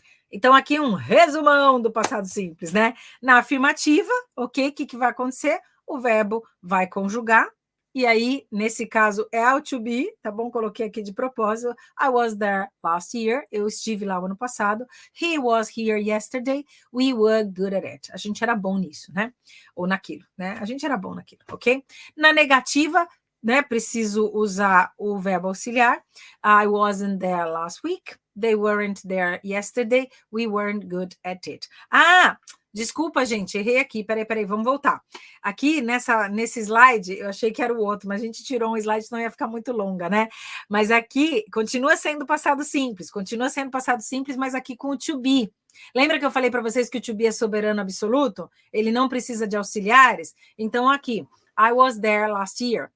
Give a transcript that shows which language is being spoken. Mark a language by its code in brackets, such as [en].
[pt] Então, aqui um resumão do passado simples, né? Na afirmativa, ok? O que vai acontecer? O verbo vai conjugar, e aí, nesse caso, é ao to be, tá bom? Coloquei aqui de propósito. [en] I was there last year. [pt] Eu estive lá o ano passado. [en] He was here yesterday. We were good at it. [pt] A gente era bom nisso, né? Ou naquilo, né? A gente era bom naquilo, ok? Na negativa, né? Preciso usar o verbo auxiliar. [en] I wasn't there last week. They weren't there yesterday. We weren't good at it. [pt] Desculpa, gente, errei aqui. Peraí, vamos voltar. Aqui, nesse slide, eu achei que era o outro, mas a gente tirou um slide, senão ia ficar muito longa, né? Mas aqui, continua sendo passado simples, mas aqui com o to be. Lembra que eu falei para vocês que o to be é soberano absoluto? Ele não precisa de auxiliares? Então, aqui, [en] I was there last year.